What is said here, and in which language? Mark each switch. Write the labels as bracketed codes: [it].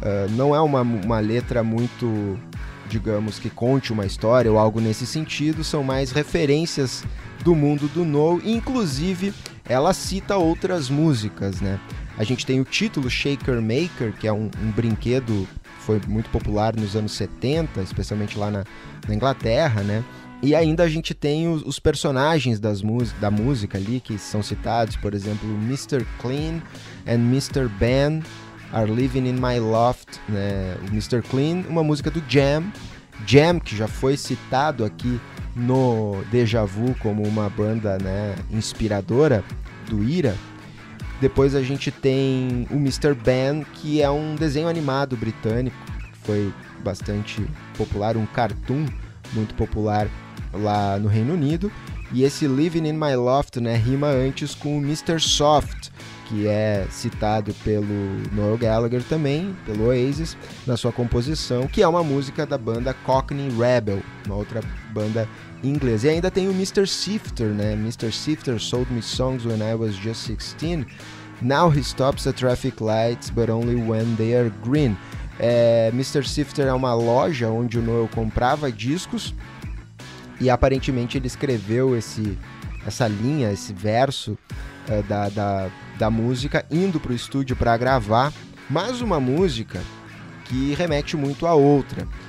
[pt] Não é uma letra muito, digamos, que conte uma história ou algo nesse sentido, são mais referências do mundo do Noel, e inclusive ela cita outras músicas, A gente tem o título Shaker Maker, que é um brinquedo que foi muito popular nos anos 70, especialmente lá na Inglaterra, E ainda a gente tem os personagens da música ali, que são citados, por exemplo, Mr. [en] Clean and Mr. Ben are living in my loft, O Mr. [pt] Clean, uma música do Jam, que já foi citado aqui no Déjà Vu como uma banda, inspiradora do Ira. Depois a gente tem o Mr. Ben, que é um desenho animado britânico, que foi bastante popular, um cartoon muito popular lá no Reino Unido. E esse Living in My Loft, rima antes com o Mr. Soft, que é citado pelo Noel Gallagher também, pelo Oasis, na sua composição, que é uma música da banda Cockney Rebel, uma outra banda inglesa. E ainda tem o Mr. Sifter, né? Mr. [en] Sifter sold me songs when I was just 16. Now he stops at traffic lights, but only when they are green. Mr. [pt] Sifter é uma loja onde o Noel comprava discos e aparentemente ele escreveu essa linha, esse verso da música indo para o estúdio para gravar, mas uma música que remete muito a outra.